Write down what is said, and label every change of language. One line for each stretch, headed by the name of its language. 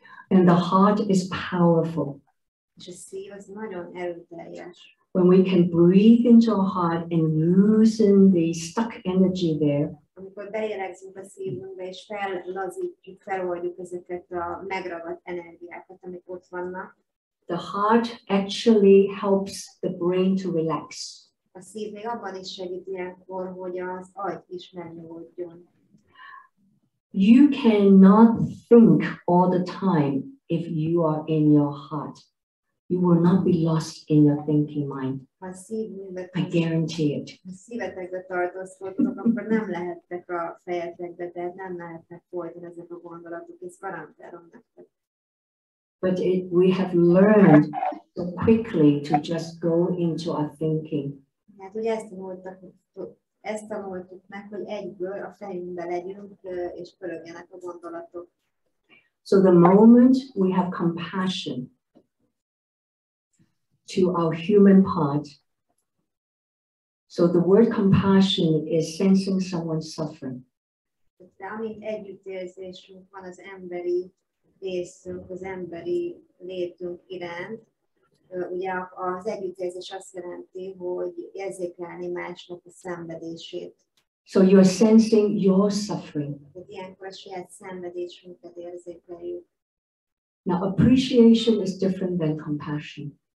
English: And the heart is powerful.
Hungarian: És a szív az nagyon erőteljes.
English: When we can breathe into our heart and loosen the stuck energy there,
Hungarian: amikor belélegzünk a szívünkbe, és fellazítjuk, feloldjuk ezeket a megragadt energiákat, amik ott vannak.
English: The heart actually helps the brain to relax.
Hungarian: A szív még abban is segít ilyenkor, hogy az agy is megnyugodjon.
English: You cannot think all the time if you are in your heart. You will not be lost in your thinking mind. I guarantee it.
Hungarian: Ha szívetekbe tartózkodtok, akkor nem lehettek a fejetekbe, tehát nem lehetnek folyton ezek a gondolatok, és garantálom nektek.
English: But we have learned so quickly to just go into our thinking.
Hungarian: Hát ugye ezt tanultuk meg, hogy egyből a fejünkbe legyünk, és pörögjenek a gondolatok.
English: So the moment we have compassion to our human part. So the word compassion is sensing someone's suffering.
Hungarian: De amint együttérzésünk van az emberi részünk, az emberi létünk iránt, ugye az együttérzés azt jelenti, hogy érzékelni másnak a szenvedését.
English: So you're sensing your suffering.
Hungarian: Ilyenkor a saját szenvedésünket érzékeljük.
English: Now appreciation is different than compassion.